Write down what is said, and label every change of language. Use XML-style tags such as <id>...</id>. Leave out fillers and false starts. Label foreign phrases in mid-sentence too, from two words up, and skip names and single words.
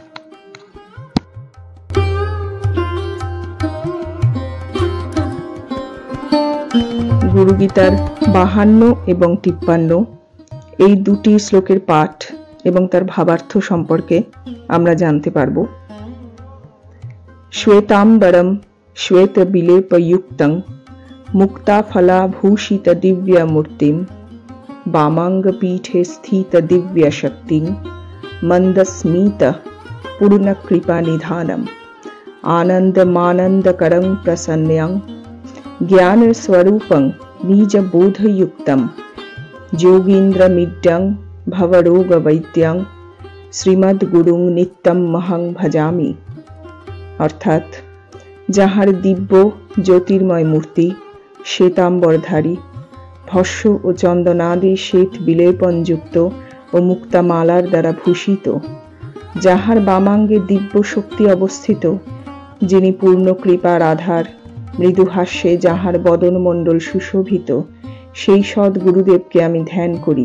<bn>গুরুগীতার 52 এবং 53 এই দুটি শ্লোকের পাঠ এবং তার ভাবার্থ সম্পর্কে আমরা জানতে পারব।</bn> <sa>শ্বেতাম্বরম শ্বেত বিলেপযুক্তং মুক্তাফলাভূষিত দিব্যমূর্তিম বামাঙ্গ পীঠে স্থিত দিব্য শক্তিং মন্দস্মিত পূর্ণকৃপা নিধানম আনন্দমানন্দকরং প্রসন্ন্যং জ্ঞান স্বরূপং নিজ বোধयुक्तं যোগীন্দ্রমিড্যং ভবরোগ বৈদ্যং শ্রীমদ্গুরুং নিত্যম মহং ভজামি।</sa> <bn>অর্থাৎ যাহার দিব্য জ্যোতির্ময় মূর্তি শ্বেতাম্বরধারী, ভস্য ও চন্দনাদি শ্বেত বিলেপনযুক্ত ও মুক্তামালার দ্বারা ভূষিত, যাহার বামাঙ্গে দিব্য শক্তি অবস্থিত, যিনি পূর্ণ কৃপার আধার, মৃদুহাস্যে যাহার বদনমণ্ডল সুশোভিত, সেই সৎ গুরুদেবকে আমি ধ্যান করি।</bn>